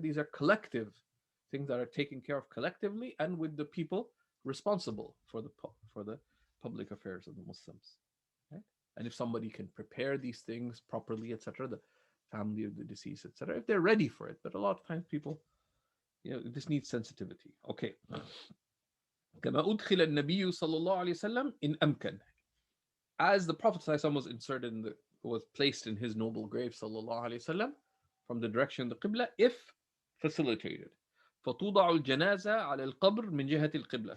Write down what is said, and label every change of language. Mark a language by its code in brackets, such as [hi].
[en] These are collective things that are taken care of collectively and with the people responsible for the public affairs of the Muslims, right? And if somebody can prepare these things properly, etc., the family of the deceased, etc., if they're ready for it. But a lot of times people, this needs sensitivity. Okay. [ar] كما أدخل النبي صلى الله عليه وسلم إن أمكن. [en] As the Prophet was placed in his noble grave [ar] صلى الله عليه وسلم [en] from the direction of the Qibla if facilitated. [ar] فتوضع الجنازة على القبر من جهة القبلة.